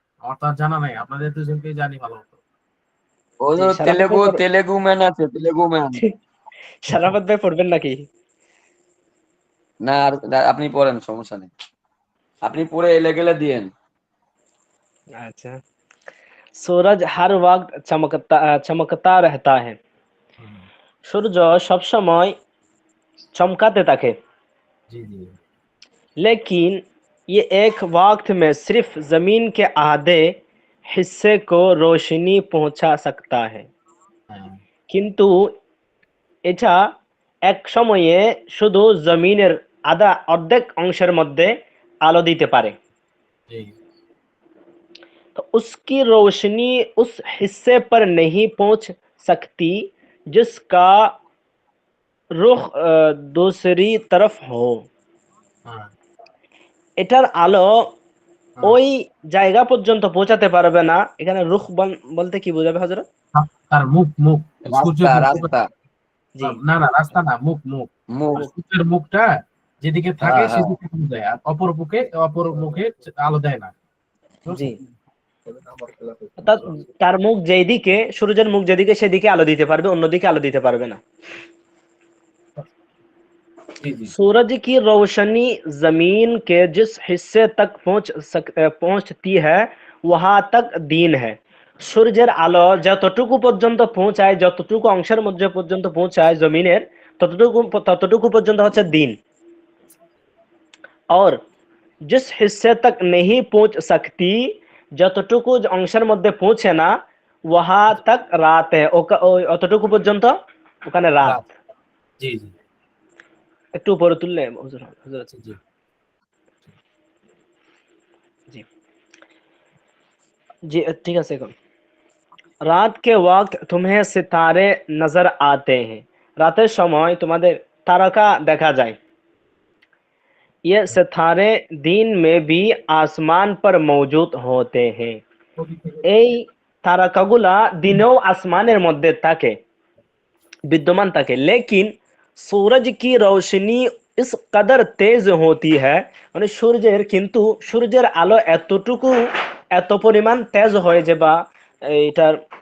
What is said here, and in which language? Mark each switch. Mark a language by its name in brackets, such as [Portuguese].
[Bangla] আমার তো আর জানা নাই, আপনাদের দুজনকেই জানি ভালো মতো। ওই জি, যে সারাফত ভাই তেলেগু তেলেগু ম্যান আছে, তেলেগু ম্যান। সারাফত ভাই পড়বেন নাকি? না আপনি পড়েন, সমস্যা নেই, আপনি পড়ে এলে গেলে দিয়েন। [Hindi] अच्छा। सूरज हर वक्त चमकता रहता है। [Bangla] হুম, সূর্য সবসময় চমকাতে থাকে, জি জি [Hindi] लेकिन ये एक वक्त में सिर्फ जमीन के आधे हिस्से को रोशनी पहुंचा सकता है। [Bangla] হ্যাঁ কিন্তু এটা এক সময়ে শুধু জমিনের অর্ধেক অংশের মধ্যে আলো দিতে পারে। জি [Hindi] तो उसकी रोशनी उस हिस्से पर नहीं पहुंच सकती जिसका रुख दूसरी तरफ हो। [Bangla] হ্যাঁ এটার আলো হ্যাঁ ওই জায়গা পর্যন্ত পৌঁছাতে পারবে না। এখানে রুখ বলতে কি বোঝাবে হযরত? তার মুখ মুখ রাস্তা সূর্যের মুখ। রাস্তা জি, না না রাস্তা না, মুখ মুখ। মুখ। মানে সূর্যের মুখটা যেদিকে থাকে হ্যাঁ হ্যাঁ, সেদিকে আলো দেয়, আর অপর মুখে আলো দেয় না। জি। বুঝছেন? অর্থাৎ তার মুখ যেদিকে, সূর্যের মুখ যেদিকে সেদিকে আলো দিতে পারবে, অন্যদিকে আলো দিতে পারবে না। জি জি [Hindi] सूरज की रोशनी जमीन के जिस हिस्से तक पहुंचती है वहां तक दीन है। [Bangla] সূর্যের আলো যতটুকু পর্যন্ত পৌঁছায়, যতটুকু অংশের মধ্যে পর্যন্ত পৌঁছায় জমিনের, ততটুকু পর্যন্ত হচ্ছে দিন। [Hindi] और जिस हिस्से तक नहीं पहुंच सकती, [Bangla] যতটুকু অংশের মধ্যে পৌঁছে না, [Hindi] वहां तक রাত है, [Bangla] অতটুকু পর্যন্ত ওখানে রাত। রাত। জি জি একটু উপরে তুললে হুজুর, হযরত। জি জি জি জি, ঠিক আছে। এখন রাত [Hindi] के वक्त तुम्हें सितारे नजर आते हैं। [Bangla] রাতের সময় তোমাদের তারকা দেখা যায়। [Hindi] ये सितारे दिन में भी आसमान पर मौजूद होते हैं। [Bangla] এই তারকাগুলা দিনেও আসমানের মধ্যে থাকে, विद्यमान থাকে। [Hindi] लेकिन सूरज की रोशनी इस कदर तेज होती है, [Bangla] মানে সূর্যের আলো এত পরিমাণ তেজ হয় যে, বা এটার